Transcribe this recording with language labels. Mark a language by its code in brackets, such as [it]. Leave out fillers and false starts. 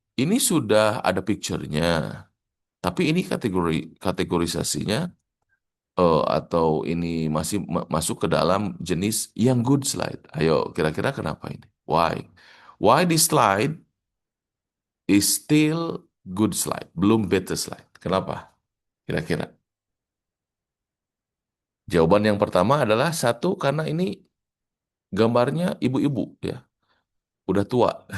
[id] Ini sudah ada picture-nya, tapi ini kategorisasinya atau ini masih masuk ke dalam jenis yang good slide. Ayo, kira-kira kenapa ini? [en] Why? Why this slide is still good slide, belum better slide? [id] Kenapa? Kira-kira? Jawaban yang pertama adalah satu karena ini gambarnya ibu-ibu ya, udah tua.